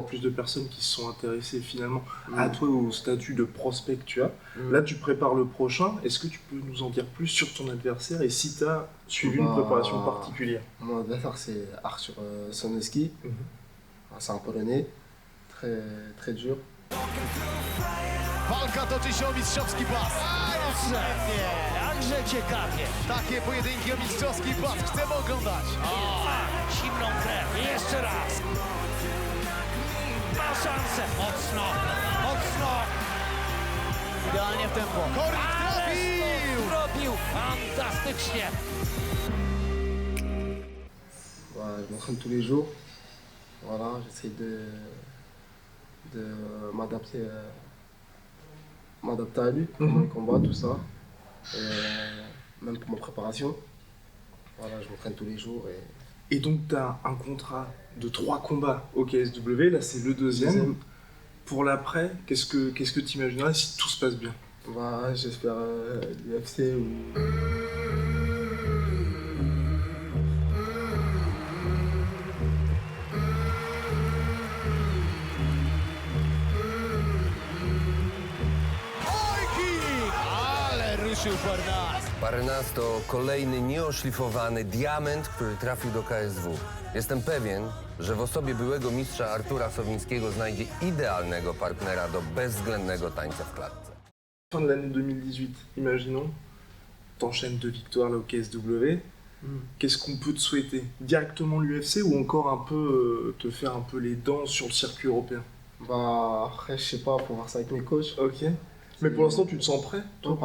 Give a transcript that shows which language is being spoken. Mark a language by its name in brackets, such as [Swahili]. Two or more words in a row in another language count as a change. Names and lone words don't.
[French] encore plus de personnes qui se sont intéressées finalement à toi, au statut de prospect que tu as. Là, tu prépares le prochain. Est-ce que tu peux nous en dire plus sur ton adversaire et si tu as suivi une préparation particulière? Mon adversaire c'est Artur Soneski. C'est un Polonais, très, très dur. [Polish] Walka toczy się o mistrzowski pas. Nie, jakże ciekawie. Takie pojedynki o mistrzowski pas chcemy oglądać. O, zimną krew. Jeszcze raz. Ma szansę. Mocno, mocno. Idealnie w tempo. Korik trafił! Zrobił fantastycznie. [French] Voilà, je m'entraîne tous les jours. Voilà, j'essaie de m'adapter à lui, pour mon combat, tout ça. Et même pour ma préparation. Voilà, je m'entraîne tous les jours. Et donc, tu as un contrat de 3 combats au KSW. Là, c'est le deuxième. Pour l'après, qu'est-ce que tu imaginerais si tout se passe bien? J'espère l'UFC ou... [Polish] Oj, kick! Ale ruszył Parnas. Parnas to kolejny nieoszlifowany diament, który trafił do KSW. Jestem pewien, że w osobie byłego mistrza Artura Sowińskiego znajdzie idealnego partnera do bezwzględnego tańca w klatce. [French] Fin de l'année 2018, imaginons, t'enchaînes 2 victoires là au KSW. Qu'est-ce qu'on peut te souhaiter? Directement l'UFC ou encore un peu te faire un peu les dents sur le circuit européen? Après, je sais pas, faut voir ça avec mes coachs. Ok. Mais pour l'instant, tu te sens prêt, toi, pour